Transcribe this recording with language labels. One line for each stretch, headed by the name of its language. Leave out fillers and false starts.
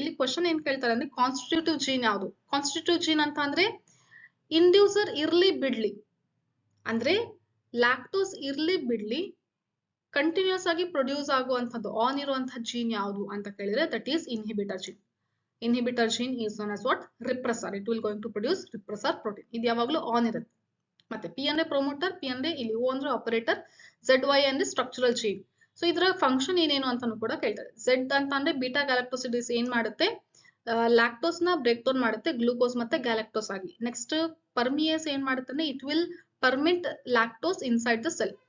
Kannada: ಇಲ್ಲಿ ಕ್ವಶನ್ ಏನ್ ಕೇಳ್ತಾರೆ ಅಂದ್ರೆ ಕಾನ್ಸ್ಟಿಟ್ಯೂಟಿವ್ ಜೀನ್ ಯಾವುದು? ಕಾನ್ಸ್ಟಿಟ್ಯೂಟಿವ್ ಜೀನ್ ಅಂತ ಅಂದ್ರೆ ಇಂಡ್ಯೂಸರ್ ಇರ್ಲಿ ಬಿಡ್ಲಿ ಅಂದ್ರೆ ಲ್ಯಾಕ್ಟೋಸ್ ಇರ್ಲಿ ಬಿಡ್ಲಿ ಕಂಟಿನ್ಯೂಸ್ ಆಗಿ ಪ್ರೊಡ್ಯೂಸ್ ಆಗುವಂತದ್ದು ಆನ್ ಇರುವಂತಹ ಜೀನ್ ಯಾವುದು ಅಂತ ಕೇಳಿದ್ರೆ
English: That is inhibitor gene. Inhibitor gene is known as what repressor. It will going to produce repressor protein.
Kannada: ಇದು ಯಾವಾಗಲೂ ಆನ್ ಇರುತ್ತೆ. ಮತ್ತೆ P ಅಂದ್ರೆ ಪ್ರೊಮೋಟರ್, P ಅಂದ್ರೆ ಇಲ್ಲಿ O ಅಂದ್ರೆ ಆಪರೇಟರ್, ZY ಅಂದ್ರೆ ಸ್ಟ್ರಕ್ಚರಲ್ ಜೀನ್. ಸೊ ಇದರ ಫಂಕ್ಷನ್ ಏನೇನು ಅಂತಾನು ಕೂಡ ಕೇಳ್ತಾರೆ. Z ಅಂತ ಅಂದ್ರೆ ಬೀಟಾ ಗ್ಯಾಲಕ್ಟೋಸಿಡೇಸ್ ಏನ್ ಮಾಡುತ್ತೆ ಲ್ಯಾಕ್ಟೋಸ್ ನ ಬ್ರೇಕ್ ಡೌನ್ ಮಾಡುತ್ತೆ ಗ್ಲೂಕೋಸ್ ಮತ್ತೆ ಗ್ಯಾಲಕ್ಟೋಸ್ ಆಗಿ. ನೆಕ್ಸ್ಟ್ ಪರ್ಮಿಯೇಸ್ ಏನ್ ಮಾಡುತ್ತೆ ಅಂದ್ರೆ
English: It will permit lactose inside the cell.